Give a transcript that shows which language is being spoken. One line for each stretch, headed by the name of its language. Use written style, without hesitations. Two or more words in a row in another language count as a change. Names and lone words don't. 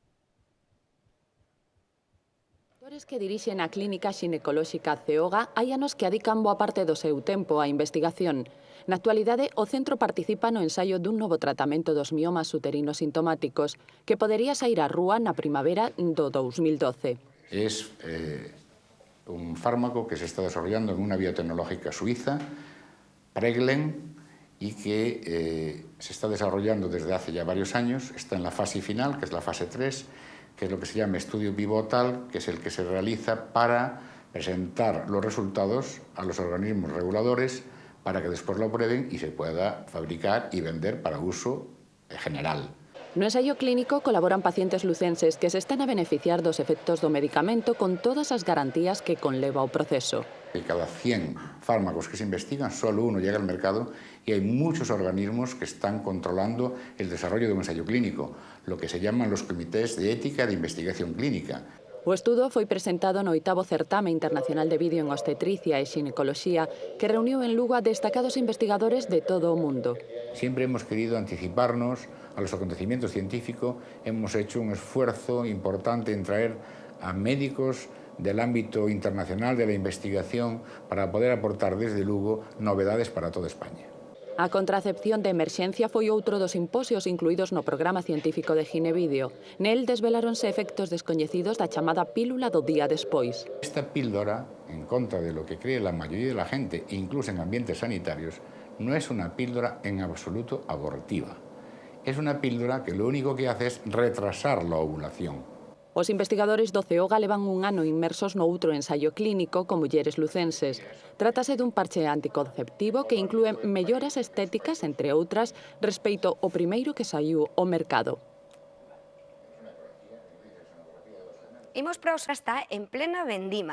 Galician: Os que dirixen a Clínica Xinecolóxica CEOGA hai anos que adican boa parte do seu tempo á investigación. Na actualidade, o centro participa no ensaio dun novo tratamento dos miomas uterinos sintomáticos que podería sair á rúa na primavera do 2012.
Spanish: Es un fármaco que se está desarrollando en una biotecnológica suiza, Preglen, y que se está desarrollando desde hace ya varios años. Está en la fase final, que es la fase 3, que es lo que se llama estudio pivotal, que es el que se realiza para presentar los resultados a los organismos reguladores para que después lo aprueben y se pueda fabricar y vender para uso general.
Galician: No ensaio clínico colaboran pacientes lucenses que se están a beneficiar dos efectos do medicamento con todas as garantías que conleva o proceso.
Spanish: De cada 100 fármacos que se investigan, solo uno llega al mercado y hay muchos organismos que están controlando el desarrollo de un ensayo clínico, lo que se llaman los comités de ética de investigación clínica.
Galician: O estudo foi presentado no 8º Certame Internacional de Vídeo en Obstetricia e Xinecoloxía, que reuniu en Lugo a destacados investigadores de todo o mundo.
Spanish: Siempre hemos querido anticiparnos a los acontecimientos científicos, hemos hecho un esfuerzo importante en traer a médicos del ámbito internacional de la investigación para poder aportar desde Lugo novedades para toda España.
Galician: A contracepción de emerxencia foi outro dos simposios incluídos no programa científico de Xinevidio. Nel desveláronse efectos descoñecidos da chamada pílula do día despois.
Spanish: Esta píldora, en contra de lo que cree la mayoría de la gente, incluso en ambientes sanitarios, no es una píldora en absoluto abortiva. Es una píldora que lo único que hace es retrasar la ovulación.
Galician: Os investigadores do CEOGA levan un ano inmersos no outro ensaio clínico con mulleres lucenses. Trátase dun parche anticonceptivo que inclúe melloras estéticas, entre outras, respecto ao primeiro que saiu ao mercado. Imos para os está en plena vendima.